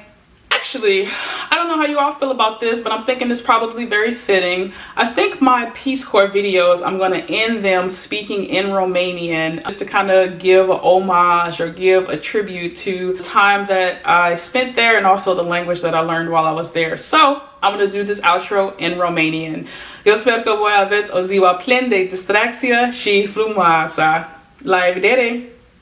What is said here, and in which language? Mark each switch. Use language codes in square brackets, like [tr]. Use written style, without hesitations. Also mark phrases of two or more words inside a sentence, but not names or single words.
[en] Actually, I don't know how you all feel about this, but I'm thinking it's probably very fitting. I think my Peace Corps videos, I'm going to end them speaking in Romanian, just to kind of give a homage or give a tribute to the time that I spent there and also the language that I learned while I was there. So I'm going to do this outro in Romanian. [ro] Eu sper că voi aveți o ziua plină de distracție și frumoasă. La revedere!